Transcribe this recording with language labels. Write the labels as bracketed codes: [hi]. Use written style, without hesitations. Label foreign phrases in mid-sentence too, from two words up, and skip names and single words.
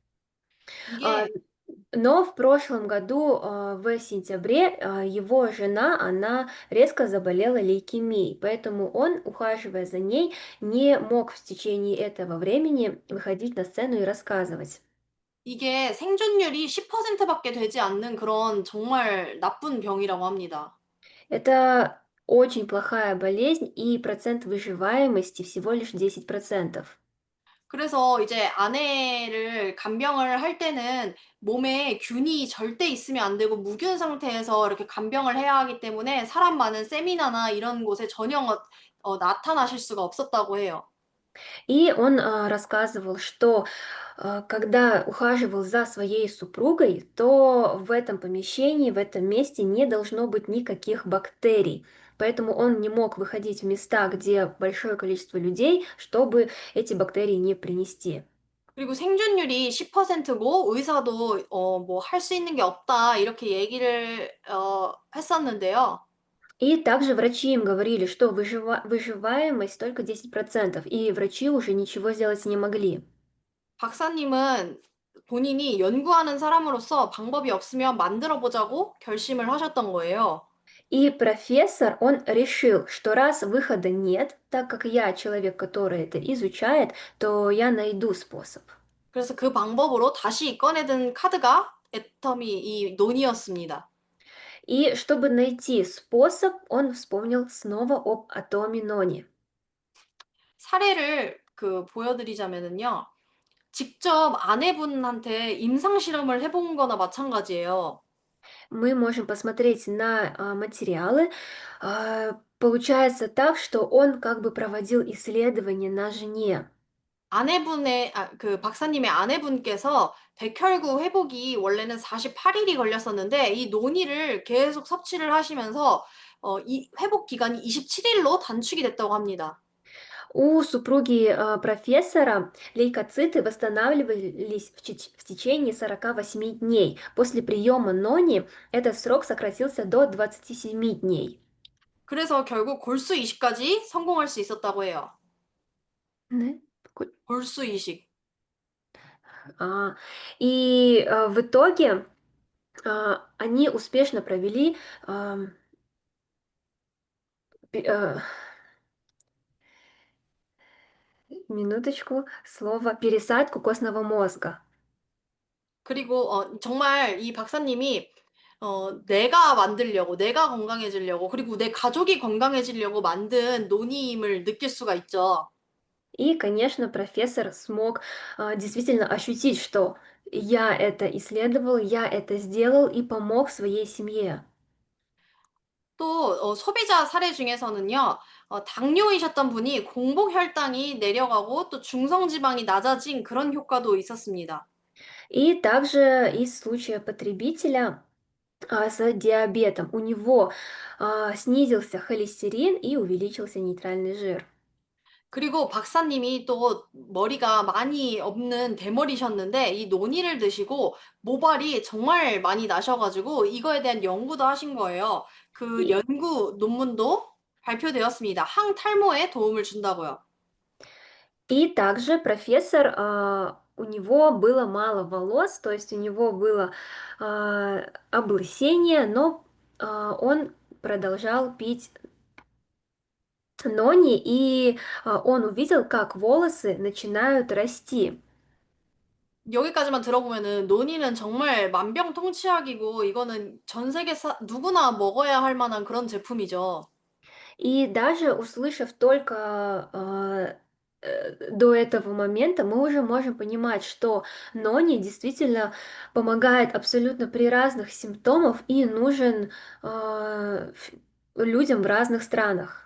[ru] А, [ko] 이게 [ru] Но в прошлом году, в сентябре, его жена, она резко заболела лейкемией, поэтому он, ухаживая за ней, не мог в течение этого времени выходить на сцену и рассказывать. [ko] 이게 생존율이 10%밖에 되지 않는 그런 정말 나쁜 병이라고 합니다. [ru] Это очень плохая болезнь, и процент выживаемости всего лишь 10%. [ko] 그래서 이제 아내를 간병을 할 때는 몸에 균이 절대 있으면 안 되고 무균 상태에서 이렇게 간병을 해야 하기 때문에 사람 많은 세미나나 이런 곳에 전혀 나타나실 수가 없었다고 해요. [ru] И он рассказывал, что когда ухаживал за своей супругой, то в этом помещении, в этом месте не должно быть никаких бактерий. Поэтому он не мог выходить в места, где большое количество людей, чтобы эти бактерии не принести. [ko] 그리고 생존율이 10%고 의사도 뭐 할 수 있는 게 없다 이렇게 얘기를 했었는데요. [ru] И также врачи им говорили, что выживаемость только 10%, и врачи уже ничего сделать не могли. [ko] 박사님은 본인이 연구하는 사람으로서 방법이 없으면 만들어 보자고 결심을 하셨던 거예요. [ru] И профессор, он решил, что раз выхода нет, так как я человек, который это изучает, то я найду способ. [ko] 그래서 그 방법으로 다시 꺼내든 카드가 애터미 이 논이었습니다. [ru] И чтобы найти способ, он вспомнил снова об атоме Нони. [ko] 사례를 보여드리자면은요. 직접 아내분한테 임상 실험을 해본 거나 마찬가지예요. [ru] Мы можем посмотреть на материалы. Получается так, что он как бы проводил исследования на жене. [ko] 그 박사님의 아내분께서 백혈구 회복이 원래는 48일이 걸렸었는데 이 논이를 계속 섭취를 하시면서 이 회복 기간이 27일로 단축이 됐다고 합니다. [ru] У супруги профессора лейкоциты восстанавливались в течение 48 дней. После приема нони этот срок сократился до 27 дней. [ko] 그래서 결국 골수 이식까지 성공할 수 있었다고 해요. [ru] Да? [ko] 골수 이식. [ru] А, в итоге они успешно провели пе- а, минуточку, слово пересадку костного мозга. [ko] 그리고 정말 이 박사님이 내가 만들려고, 내가 건강해지려고, 그리고 내 가족이 건강해지려고 만든 논의임을 느낄 수가 있죠. [ru] И, конечно, профессор смог действительно ощутить, что я это исследовал, я это сделал и помог своей семье. [ko] 또 소비자 사례 중에서는요. 당뇨이셨던 분이 공복 혈당이 내려가고 또 중성 지방이 낮아진 그런 효과도 있었습니다. [ru] И также из случая потребителя с диабетом. У него снизился холестерин и увеличился нейтральный жир. [ko] 그리고 박사님이 또 머리가 많이 없는 대머리셨는데 이 논이를 드시고 모발이 정말 많이 나셔 가지고 이거에 대한 연구도 하신 거예요. 그 [ru] И, [ko] 연구 논문도 발표되었습니다. 항탈모에 도움을 준다고요. [ru] И также профессор, у него было мало волос, то есть у него было облысение, но он продолжал пить нони, и он увидел, как волосы начинают расти. [ko] 여기까지만 들어보면은 논의는 정말 만병통치약이고 이거는 전 세계 누구나 먹어야 할 만한 그런 제품이죠. [ru] И даже услышав только до этого момента, мы уже можем понимать, что нони действительно помогает абсолютно при разных симптомах и нужен людям в разных странах.